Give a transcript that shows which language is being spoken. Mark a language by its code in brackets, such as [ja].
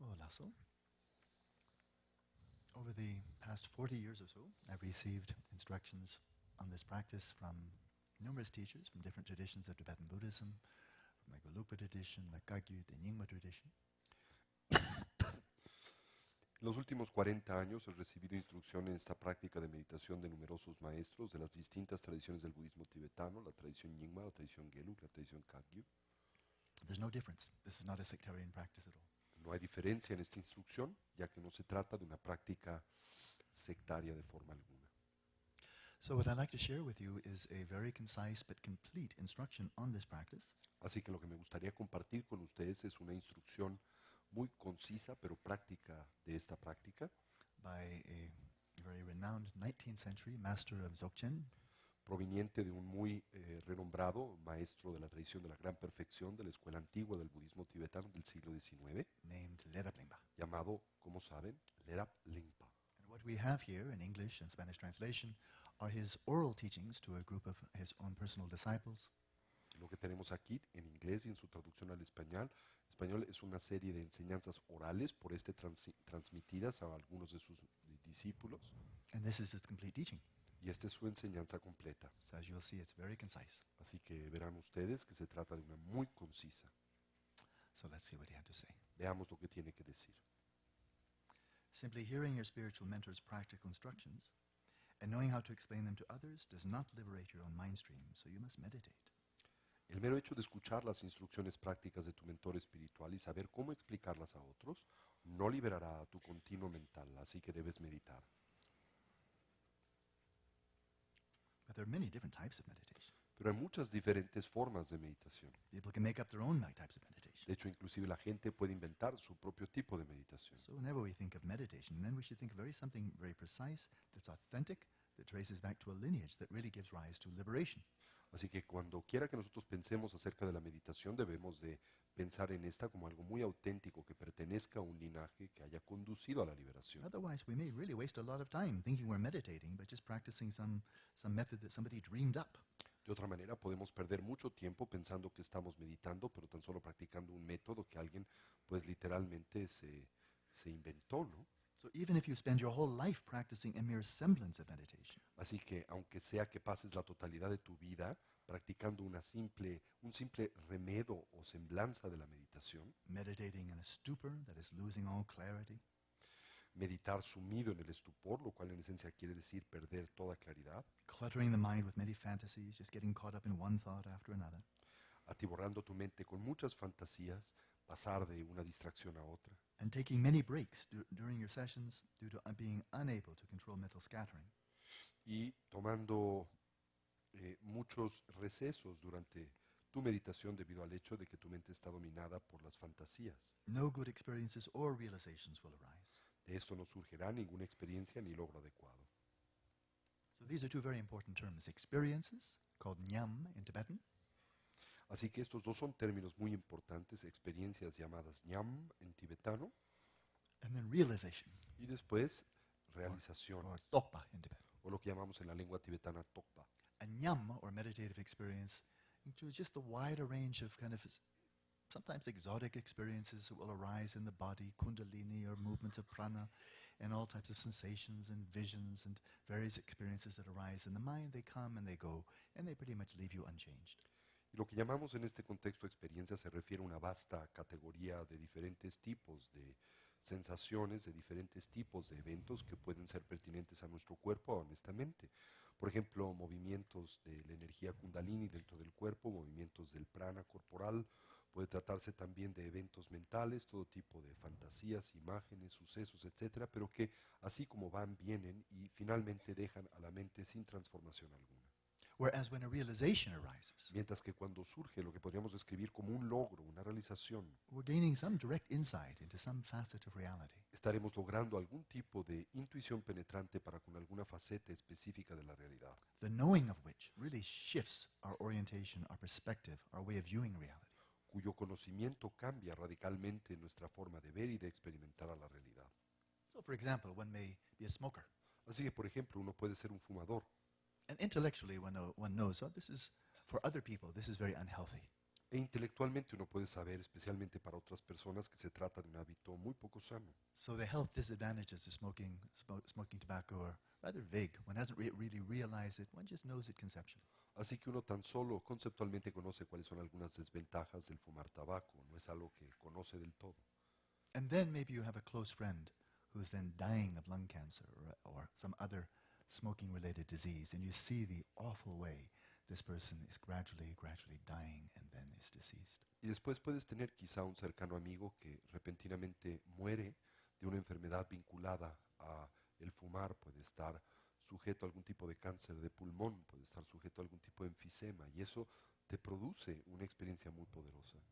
[es] Paso. [en] Over the past 40 years or so, I've received instructions on this practice from numerous teachers from different traditions of Tibetan Buddhism, from the Gelugpa tradition, the Kagyu, the Nyingma tradition. [es] En los últimos 40 años he recibido instrucción en esta práctica de meditación de numerosos maestros de las distintas tradiciones del budismo tibetano, la tradición Nyingma, la tradición Gelug, la tradición Kagyu. [en] There's no difference. This is not a sectarian practice at all. [es] No hay diferencia en esta instrucción, ya que no se trata de una práctica sectaria de forma alguna. [en] So what I'd like to share with you is a very concise but complete instruction on this practice [es] Así que lo que me gustaría compartir con ustedes es una instrucción muy concisa pero práctica de esta práctica, [en] by a very renowned 19th century master of Dzogchen, [es] proveniente de un muy renombrado maestro de la tradición de la gran perfección de la escuela antigua del budismo tibetano del siglo XIX, [en] named Lerab Lingpa. [es] llamado, como saben, Lerab Lingpa. [en] And what we have here in English and Spanish translation are his oral teachings to a group of his own personal disciples. [es] Lo que tenemos aquí en inglés y en su traducción al español es una serie de enseñanzas orales por transmitidas a algunos de sus discípulos, [en] And this is his complete teaching. [es] y esta es su enseñanza completa. [en] So as you'll see, it's very concise. [es] Así que verán ustedes que se trata de una muy concisa. [en] So let's see what he had to say. [es] Veamos lo que tiene que decir. [en] Simply hearing your spiritual mentor's practical instructions and knowing how to explain them to others does not liberate your own mind stream, so you must meditate. [es] El mero hecho de escuchar las instrucciones prácticas de tu mentor espiritual y saber cómo explicarlas a otros no liberará a tu continuo mental, así que debes meditar. [en] But there are many different types of meditation. [es] Pero hay muchas diferentes formas de meditación. [en] People can make up their own types of meditation. [es] De hecho, inclusive la gente puede inventar su propio tipo de meditación. [en] So whenever we think of meditation, then we should think of something very precise, that's authentic, that traces back to a lineage that really gives rise to liberation. [es] Así que cuando quiera que nosotros pensemos acerca de la meditación, debemos de pensar en esta como algo muy auténtico que pertenezca a un linaje que haya conducido a la liberación. [en] Otherwise, we may really waste a lot of time thinking we're meditating, but just practicing some method that somebody dreamed up. [es] De otra manera, podemos perder mucho tiempo pensando que estamos meditando, pero tan solo practicando un método que alguien, pues literalmente se inventó, ¿no? [en] So even if you spend your whole life practicing a mere semblance of meditation, [es] Así que, aunque sea que pases la totalidad de tu vida practicando un simple remedo o semblanza de la meditación, [en] meditating in a stupor that is losing all clarity, [es] meditar sumido en el estupor, lo cual en esencia quiere decir perder toda claridad, [en] cluttering the mind with many fantasies, just getting caught up in one thought after another, [es] atiborrando tu mente con muchas fantasías, pasar de una distracción a otra, [en] and taking many breaks during your sessions due to being unable to control mental scattering. [es] y tomando muchos recesos durante tu meditación debido al hecho de que tu mente está dominada por las fantasías. [en] No good experiences or realizations will arise. [es] De esto no surgirá ninguna experiencia ni logro adecuado. [en] So these are two very important terms. Experiences, called nyam in Tibetan, [es] Así que estos dos son términos muy importantes, experiencias llamadas ñam en tibetano, [en] and then realization, [es] y después realización, [en] or tokpa in Tibetan. [es] o lo que llamamos en la lengua tibetana tokpa. [en] A nyam, or meditative experience, includes just a wider range of sometimes exotic experiences that will arise in the body, kundalini or movements of prana, and all types of sensations and visions and various experiences that arise in the mind. They come and they go, and they pretty much leave you unchanged. [es] Y lo que llamamos en este contexto experiencia se refiere a una vasta categoría de diferentes tipos de sensaciones, de diferentes tipos de eventos que pueden ser pertinentes a nuestro cuerpo o a nuestra mente. Por ejemplo, movimientos de la energía kundalini dentro del cuerpo, movimientos del prana corporal. Puede tratarse también de eventos mentales, todo tipo de fantasías, imágenes, sucesos, etcétera, pero que así como van, vienen y finalmente dejan a la mente sin transformación alguna. [en] Whereas when a realization arises, [es] Mientras que cuando surge lo que podríamos describir como un logro, una realización, [en] we're gaining some direct insight into some facet of reality. [es] estaremos logrando algún tipo de intuición penetrante para con alguna faceta específica de la realidad, [en] The knowing of which really shifts our orientation, our perspective, our way of viewing reality. [es] cuyo conocimiento cambia radicalmente nuestra forma de ver y de experimentar a la realidad. [en] So, for example, one may be a smoker, [es] Así que, por ejemplo, uno puede ser un fumador, [en] and intellectually one knows, oh, this is, for other people, this is very unhealthy. [es] E intelectualmente uno puede saber, especialmente para otras personas, que se trata de un hábito muy poco sano. [en] So the health disadvantages of smoking tobacco are rather vague. One hasn't really realized it. One just knows it conceptually. [es] Así que uno tan solo conceptualmente conoce cuáles son algunas desventajas del fumar tabaco, no es algo que conoce del todo. [en] And then maybe you have a close friend who's then dying of lung cancer or some other smoking-related disease, and you see the awful way this person is gradually dying and then is deceased. [es] Y después puedes tener quizá un cercano amigo que repentinamente muere de una enfermedad vinculada a el fumar, puede estar sujeto a algún tipo de cáncer de pulmón, puede estar sujeto a algún tipo de enfisema, y eso te produce una experiencia muy poderosa.